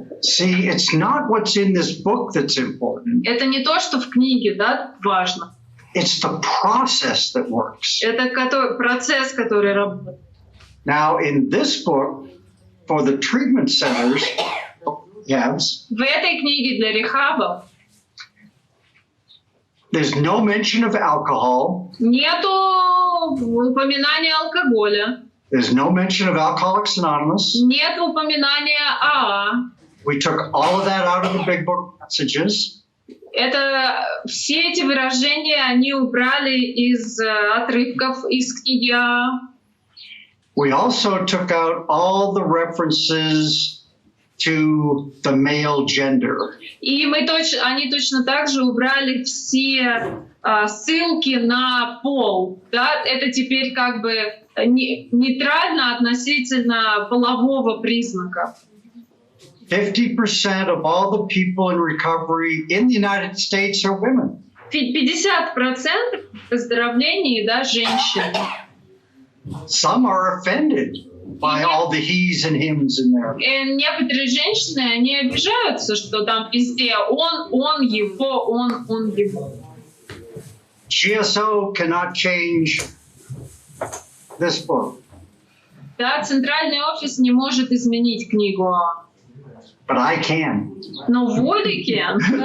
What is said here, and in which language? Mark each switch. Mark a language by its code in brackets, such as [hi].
[en] See, it's not what's in this book that's important. [ru] Это не то, что в книге, да, важно. [en] It's the process that works. [ru] Это процесс, который работает. [en] Now, in this book, for the treatment centers, yes. [ru] В этой книге для рехабов [en] There's no mention of alcohol. [ru] Нету упоминания алкоголя. [en] There's no mention of Alcoholics Anonymous. [ru] Нет упоминания АА. [en] We took all of that out of the big book messages. [ru] Это все эти выражения они убрали из отрывков из книги АА. [en] We also took out all the references to the male gender. [ru] И они точно так же убрали все ссылки на пол. Да? Это теперь как бы нейтрально относительно полового признака. [en] 50% of all the people in recovery in the United States are women. [ru] 50% выздоровлений, да, женщин. [en] Some are offended by all the he's and hims in there. [ru] И некоторые женщины, они обижаются, что там везде он, его, он, его. [en] GSO cannot change this book. [ru] Да, центральный офис не может изменить книгу А. [en] But I can. [ru] Но Волли [en] can.